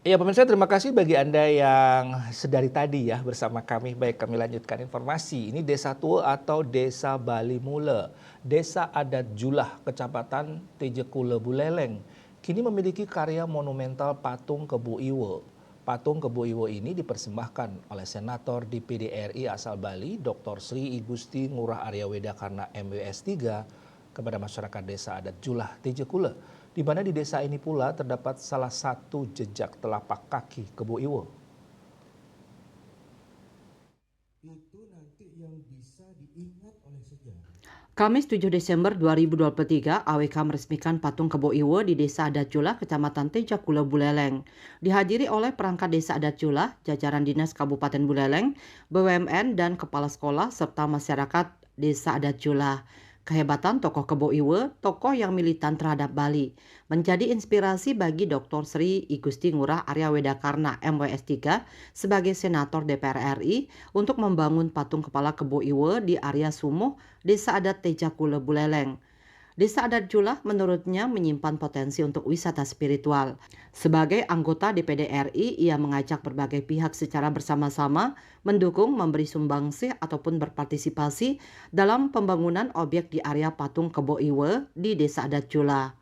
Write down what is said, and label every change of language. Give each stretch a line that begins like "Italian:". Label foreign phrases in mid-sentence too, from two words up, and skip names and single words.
Indonesian: Iya pemirsa, terima kasih bagi Anda yang sedari tadi ya bersama kami. Baik, kami lanjutkan informasi. Ini Desa Tua atau Desa Bali Mule, Desa Adat Julah, Kecamatan Tejekule Buleleng, kini memiliki karya monumental patung Kebo Iwo. Patung Kebo Iwo ini dipersembahkan oleh Senator DPD RI asal Bali, Dr. Sri Igusti Ngurah Arya Wedakarna MWS 3, kepada masyarakat Desa Adat Julah Tejekule, di mana di desa ini pula terdapat salah satu jejak telapak kaki Kebo Iwo. Itu nanti yang bisa diingat oleh sejarah. Kamis 7 Desember 2023, AWK meresmikan patung Kebo Iwo di Desa Adat Julah, Kecamatan Tejekule Buleleng. Dihadiri oleh perangkat Desa Adat Julah, jajaran Dinas Kabupaten Buleleng, BUMN, dan kepala sekolah, serta masyarakat Desa Adat Julah. Kehebatan tokoh Kebo Iwo, tokoh yang militan terhadap Bali, menjadi inspirasi bagi Dr. Sri Igusti Ngurah Arya Wedakarna MWS 3 sebagai Senator DPR RI untuk membangun patung kepala Kebo Iwo di area Sumuh, Desa Adat Tejekule Buleleng. Desa Adat Julah menurutnya menyimpan potensi untuk wisata spiritual. Sebagai anggota DPD RI, ia mengajak berbagai pihak secara bersama-sama mendukung, memberi sumbangsih ataupun berpartisipasi dalam pembangunan objek di area patung Kebo Iwo di Desa Adat Julah.